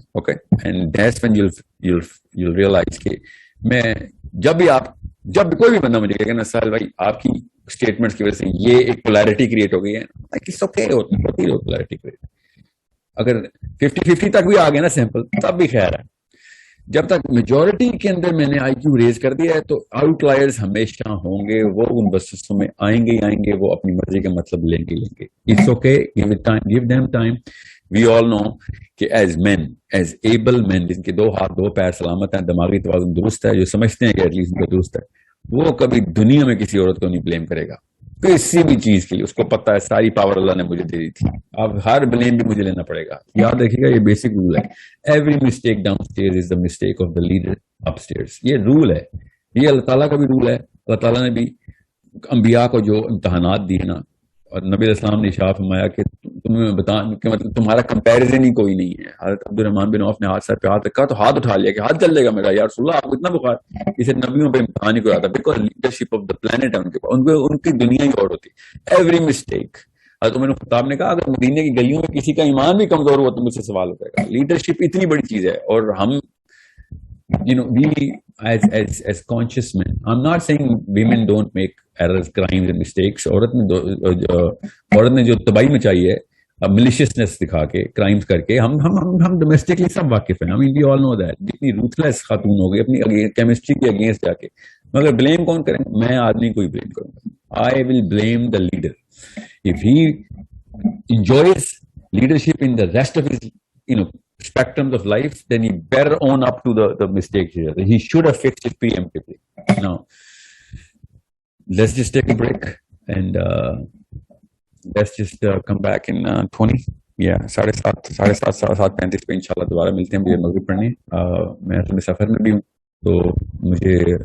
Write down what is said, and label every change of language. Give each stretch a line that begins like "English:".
English: okay, and that's when you'll realize
Urdu: کہ میں جب بھی کوئی بھی بندہ مجھے کہے نا سہیل بھائی آپ کی اسٹیٹمنٹس کی وجہ سے یہ ایک پولیرٹی کریٹ ہو گئی ہے, پولیرٹی کریٹ, اگر 50-50 تک بھی آ گیا نا سیمپل, تب بھی خیر ہے. جب تک میجورٹی کے اندر میں نے آئی کیو ریز کر دیا ہے, تو آؤٹ لائرز ہمیشہ ہوں گے, وہ ان بسوں میں آئیں گے, وہ اپنی مرضی کا مطلب لیں گے.
English: It's okay, give them time. We all know
Urdu: کہ ایز مین, ایز ایبل مین, جن کے 2 ہاتھ 2 پیر سلامت ہیں, دماغی توازن درست ہے, جو سمجھتے ہیں کہ ایٹ لیسٹ ان کا درست ہے, وہ کبھی دنیا میں کسی عورت کو نہیں بلیم کرے گا کسی بھی چیز کے لیے. اس کو پتا ہے ساری پاور اللہ نے مجھے دے دی تھی, اب ہر بلیم بھی مجھے لینا پڑے گا. یاد رکھیے گا, یہ بیسک رول ہے.
English: Every mistake downstairs is the mistake of the leader upstairs.
Urdu: یہ رول ہے, یہ اللہ تعالیٰ کا بھی رول ہے. اللہ تعالیٰ نے بھی انبیاء کو جو امتحانات دیے نا, اور نبی علیہ السلام نے ارشاد فرمایا کہ تمہیں بتا کہ مطلب تمہارا کمپیریزن ہی کوئی نہیں ہے. حضرت عبد الرحمان بن عوف نے ہاتھ سر پہ ہاتھ رکھا تو ہاتھ اٹھا لیا کہ ہاتھ چل جائے گا میرا, یا رسول اللہ آپ کو اتنا بخار. اسے نبیوں پہ امتحان ہی کوئی آتا,
English: because leadership of the plant
Urdu: ہے ان کے پاس, ان کی دنیا ہی اور ہوتی. ایوری مسٹیک, حضرت عمر بن خطاب نے کہا اگر مدینے کی گلیوں میں کسی کا ایمان بھی کمزور ہوا تو مجھ سے سوال ہو جائے گا. لیڈرشپ اتنی بڑی چیز ہے, اور ہم
English: we as conscious men, I'm not saying women don't make errors, crimes and mistakes.
Urdu: عورت نے جو تباہی مچائی ہے ملیشیسنس دکھا کے, کرائمز کر کے, ہم ڈومیسٹکلی سب واقف ہیں.
English: I mean we all know that.
Urdu: جتنی روتھلیس خاتون ہو گئی اپنی کیمسٹری کے اگینسٹ جا کے, مگر بلیم کون کریں, میں آدمی کو ہی بلیم کروں گا.
English: I will blame the leader. If he enjoys leadership in the rest of his spectrums of life, then he better own up to the mistakes he should have fixed it preemptively. Now let's just take a break and let's just come back in 20 7:35
Urdu: پہ انشاءاللہ دوبارہ ملتے ہیں. مجھے مغرب پڑھنی, میں اپنے سفر میں بھی ہوں, تو مجھے